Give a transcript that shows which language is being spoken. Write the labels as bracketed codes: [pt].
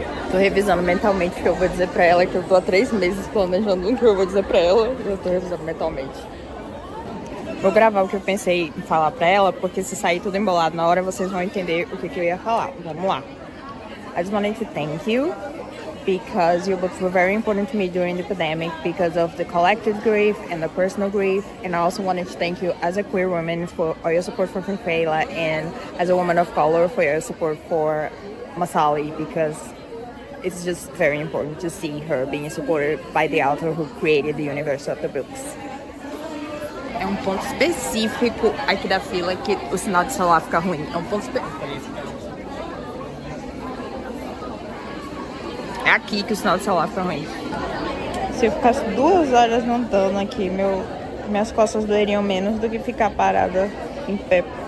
[pt] Tô revisando mentalmente o que eu vou dizer pra ela, que eu tô há 3 meses planejando o que eu vou dizer pra ela. Eu tô revisando mentalmente. Vou gravar o que eu pensei em falar pra ela, porque se sair tudo embolado na hora, vocês vão entender o que eu ia falar. Vamos lá. [en] I just wanted to thank you because your books were very important to me during the pandemic because of the collective grief and the personal grief. And I also wanted to thank you as a queer woman for all your support for Michaela and as a woman of color for your support for Masali because it's just very important to see her being supported by the author who created the universe of the books. [pt] É um ponto específico aqui da fila que o sinal de celular fica ruim. É um ponto específico. É aqui que o sinal de celular fica ruim. Se eu ficasse 2 horas andando aqui, minhas costas doeriam menos do que ficar parada em pé.